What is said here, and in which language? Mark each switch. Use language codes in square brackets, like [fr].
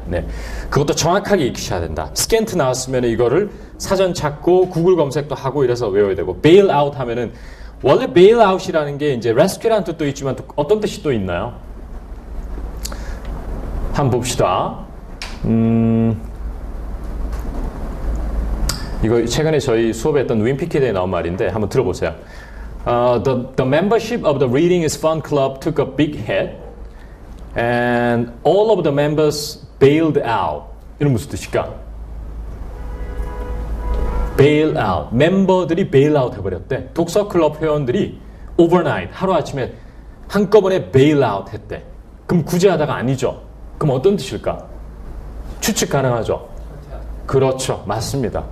[ko] 네, 그것도 정확하게 익히셔야 된다. 스캔트 나왔으면 이거를 사전 찾고 구글 검색도 하고 이래서 외워야 되고 베일 아웃 하면은 원래 베일 아웃이라는 게 이제 레스큐라는 뜻도 있지만 또 어떤 뜻이 또 있나요? 한번 봅시다. 이거 최근에 저희 수업에 했던 윈피켓에 나온 말인데 한번 들어보세요. [en] The membership of the Reading is Fun Club took a big hit and all of the members bailed out. [ko] 이런 무슨 뜻일까? [en] bail out. [ko] 멤버들이 bail out 해버렸대. 독서클럽 회원들이 overnight, 하루아침에 한꺼번에 bail out 했대. 그럼 구제하다가 아니죠. 그럼 어떤 뜻일까? 추측 가능하죠? 그렇죠. 맞습니다.